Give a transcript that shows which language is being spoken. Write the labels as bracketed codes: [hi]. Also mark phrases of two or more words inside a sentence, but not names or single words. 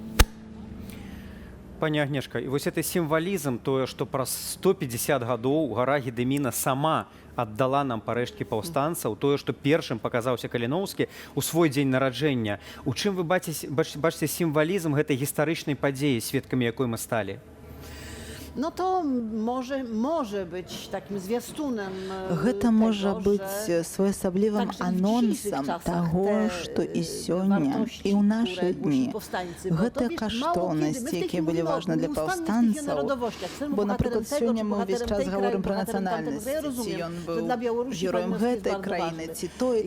[be] Пані Агнешка, і вось гэты сімвалізм, тое, што праз 150 гадоў гара Гедэміна сама аддала нам парэшткі паўстанцаў, тое, што першым паказаўся Каліноўскі ў свой дзень нараджэння. У чым вы бачыце сімвалізм гэтай гістарычнай падзеі, сведкамі якой мы сталі? [pl] To może być takim zwiastunem. [be] Гэта можа быць своеасаблівым анонсам таго, што і сёння, і ў нашы дні гэтыя каштоўнасці, якія былі важны для паўстанцаў, бо, напрыклад, сёння мы ўвесь час гаворым пра нацыянальнасць, ці ён быў героем гэтай краіны, ці той.